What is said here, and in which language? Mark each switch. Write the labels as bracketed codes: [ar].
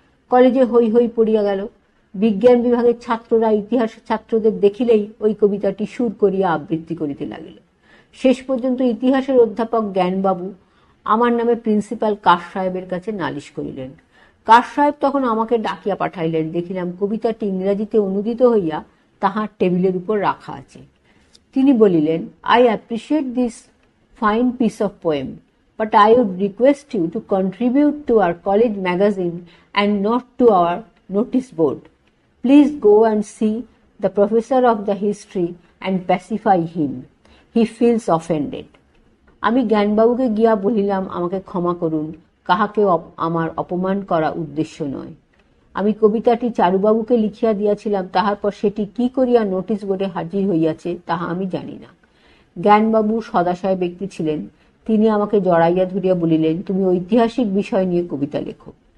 [bn] কলেজে হৈ হৈ পড়িয়া গেল। বিজ্ঞান বিভাগের ছাত্ররা ইতিহাস ছাত্রদের দেখিলেই ওই কবিতাটি সুর করিয়া আবৃত্তি করিতে লাগিল। শেষ পর্যন্ত ইতিহাসের অধ্যাপক জ্ঞানবাবু আমার নামে প্রিন্সিপাল কাশ সাহেবের কাছে নালিশ করিলেন। কাশ সাহেব তখন আমাকে ডাকিয়া পাঠাইলেন। দেখিলাম কবিতাটি ইংরাজিতে অনুদিত হইয়া তাহার টেবিলের উপর রাখা আছে। তিনি বলিলেন, [en] I appreciate this fine piece of poem, but I would request you to contribute to our college magazine and not to our notice board. Please go and see the professor of the history and pacify him. He feels offended. [bn] আমি জ্ঞানবাবুকে গিয়া বলিলাম, আমাকে ক্ষমা করুন, কাহাকেও আমার অপমান করা উদ্দেশ্য নয়। আমি কবিতাটি চারুবাবুকে লিখিয়া দিয়াছিলাম, তাহার পর সেটি কি করিয়া নোটিশ বোর্ডে হাজির হইয়াছে তাহা আমি জানি না। জ্ঞানবাবু সদাশয় ব্যক্তি ছিলেন। তিনি আমাকে জড়াইয়া ধরিয়া বলিলেন, তুমি ঐতিহাসিক বিষয় নিয়ে কবিতা লেখো।